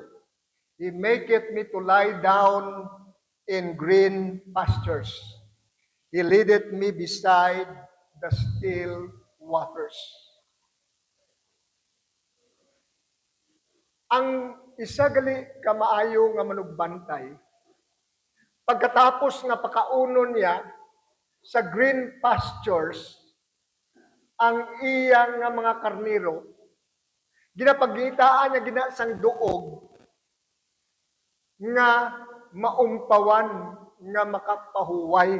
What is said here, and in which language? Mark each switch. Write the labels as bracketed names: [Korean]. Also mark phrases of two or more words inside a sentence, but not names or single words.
[English] He maketh me to lie down in green pastures. He leadeth me beside the still waters. [Hiligaynon] Ang isa gali kamaayo nga manugbantay, pagkatapos nga pakaunon niya sa [English] green pastures, [Hiligaynon] ang iyang nga mga karniro, ginapagitaan niya ginasang duog nga maumpawan nga makapahuway.